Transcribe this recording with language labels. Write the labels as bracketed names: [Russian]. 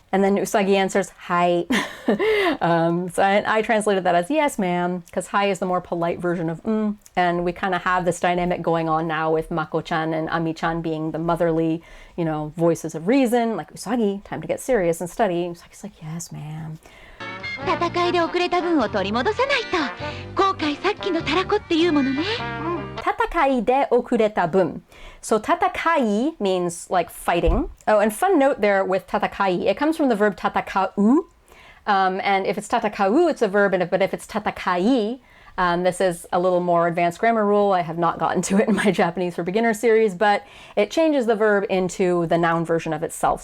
[English] And then Usagi answers, hi. So I translated that as yes, ma'am, because hi is the more polite version of And we kind of have this dynamic going on now with Mako-chan and Ami-chan being the motherly, you know, voices of reason. Like, Usagi, time to get serious and study. Usagi's like, yes, ma'am. [Japanese] 戦いで遅れた分を取り戻さないと。後悔さっきのたらこっていうものね。 Tatakai de okureta bun. [English] So tatakai means like fighting. Oh, and fun note there with tatakai, it comes from the verb tatakau. And if it's tatakau, it's a verb, but if it's tatakai, this is a little more advanced grammar rule. I have not gotten to it in my Japanese for Beginners series, but it changes the verb into the noun version of itself.